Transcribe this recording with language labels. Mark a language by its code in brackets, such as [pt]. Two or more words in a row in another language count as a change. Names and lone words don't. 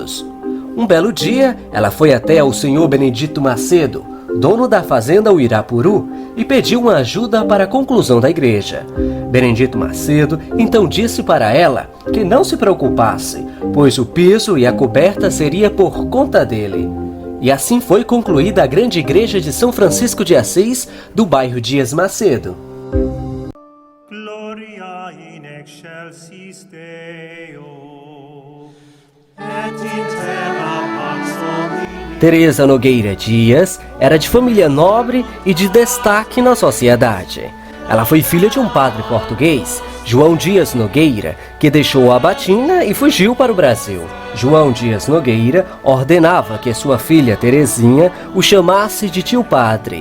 [pt] Um belo dia, ela foi até ao senhor Benedito Macedo, dono da fazenda Uirapuru, e pediu uma ajuda para a conclusão da igreja. Benedito Macedo então disse para ela que não se preocupasse, pois o piso e a coberta seria por conta dele. E assim foi concluída a grande igreja de São Francisco de Assis, do bairro Dias Macedo. [la] Gloria in excelsis Deo, et in terra pax omnia. [pt] Teresa Nogueira Dias era de família nobre e de destaque na sociedade. Ela foi filha de um padre português, João Dias Nogueira, que deixou a batina e fugiu para o Brasil. João Dias Nogueira ordenava que sua filha Terezinha o chamasse de tio padre.